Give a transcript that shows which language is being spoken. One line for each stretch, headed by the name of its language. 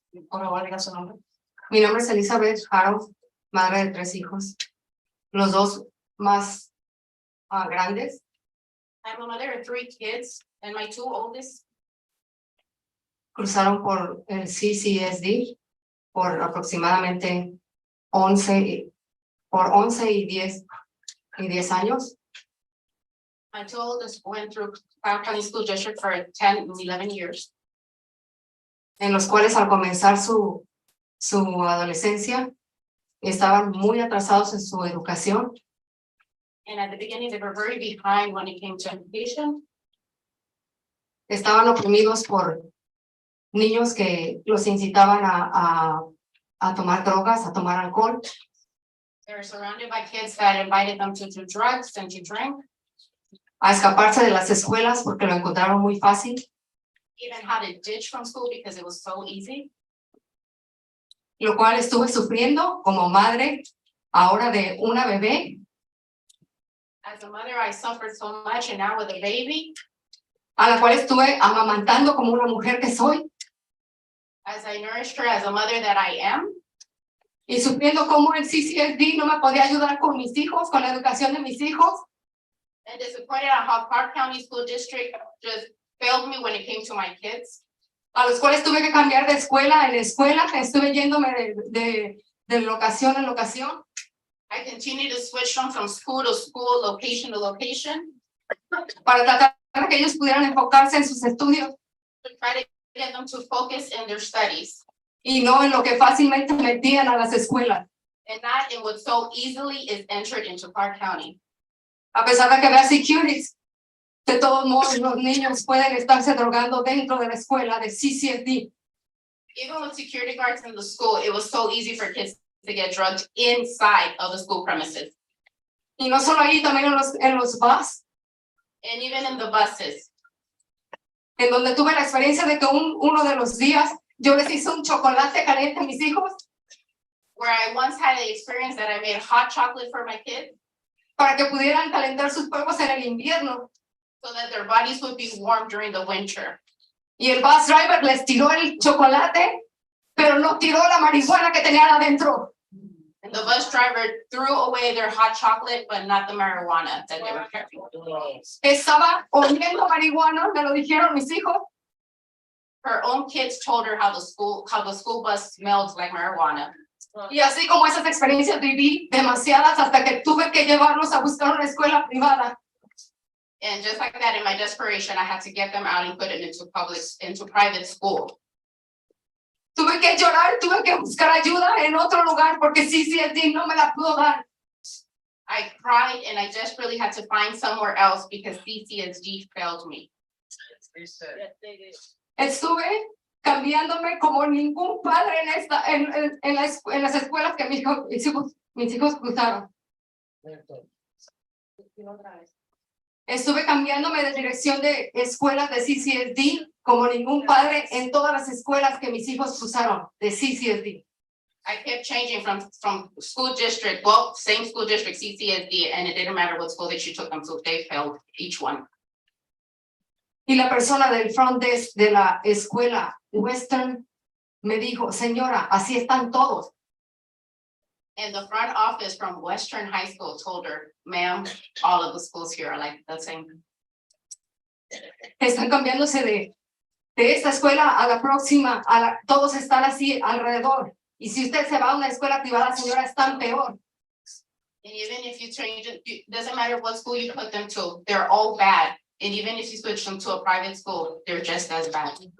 Spanish: Por favor, diga su nombre. Mi nombre es Elizabeth Haro, madre de 3 hijos. Los 2 más grandes.
English: I'm a mother of 3 kids, and my 2 oldest
Spanish: Cruzaron por el CCSD por aproximadamente 11 y 10 años.
English: My 2 oldest went through Clark County School District for 10 and 11 years.
Spanish: En los cuales al comenzar su adolescencia estaban muy atrasados en su educación.
English: And at the beginning, they were very behind when it came to education.
Spanish: Estaban oprimidos por niños que los incitaban a tomar drogas, a tomar alcohol.
English: They were surrounded by kids that invited them to do drugs and to drink.
Spanish: A escaparse de las escuelas porque lo encontraron muy fácil.
English: Even how to ditch from school because it was so easy.
Spanish: Lo cual estuve sufriendo como madre ahora de una bebé.
English: As a mother, I suffered so much, and now with a baby,
Spanish: A la cual estuve amamantando como una mujer que soy.
English: as I nourished her as a mother that I am.
Spanish: Y sufriendo como el CCSD no me podía ayudar con mis hijos, con la educación de mis hijos.
English: And disappointed on how Clark County School District just failed me when it came to my kids.
Spanish: A los cuales tuve que cambiar de escuela en escuela, estuve yéndome de locación en locación.
English: I continue to switch them from school to school, location to location,
Spanish: Para tratar de que ellos pudieran enfocarse en sus estudios
English: to try to get them to focus in their studies
Spanish: y no en lo que fácilmente metían a las escuelas.
English: and not in what so easily is entered into Clark County.
Spanish: A pesar de que vea securities, de todos modos los niños pueden estarse drogando dentro de la escuela de CCSD.
English: Even with security guards in the school, it was so easy for kids to get drugged inside of the school premises.
Spanish: Y no solo ahí, también en los bus,
English: And even in the buses,
Spanish: en donde tuve la experiencia de que uno de los días yo les hice un chocolate caliente a mis hijos
English: where I once had the experience that I made hot chocolate for my kids
Spanish: para que pudieran calentar sus cuerpos en el invierno.
English: so that their bodies would be warm during the winter.
Spanish: Y el bus driver les tiró el chocolate, pero no tiró la marihuana que tenían adentro.
English: And the bus driver threw away their hot chocolate, but not the marijuana that they were carrying.
Spanish: Estaba oliendo marihuana, me lo dijeron mis hijos.
English: Her own kids told her how the school bus smelled like marijuana.
Spanish: Y así como esas experiencias viví demasiadas hasta que tuve que llevarlos a buscar una escuela privada.
English: And just like that, in my desperation, I had to get them out and put them into private school.
Spanish: Tuve que llorar, tuve que buscar ayuda en otro lugar porque CCSD no me la pudo dar.
English: I cried and I desperately had to find somewhere else because CCSD failed me.
Spanish: Estuve cambiándome como ningún padre en las escuelas que mis hijos cruzaron. Estuve cambiándome de dirección de escuelas de CCSD como ningún padre en todas las escuelas que mis hijos cruzaron de CCSD.
English: I kept changing from school district, well, same school district, CCSD, and it didn't matter what school that you took them to, they failed each one.
Spanish: Y la persona del front desk de la escuela Western me dijo, señora, así están todos.
English: And the front office from Western High School told her, ma'am, all of the schools here are like the same.
Spanish: Están cambiándose de esta escuela a la próxima, todos están así alrededor. Y si usted se va a una escuela privada, señora, están peor.
English: And even if you change it, it doesn't matter what school you put them to, they're all bad. And even if you switch them to a private school, they're just as bad.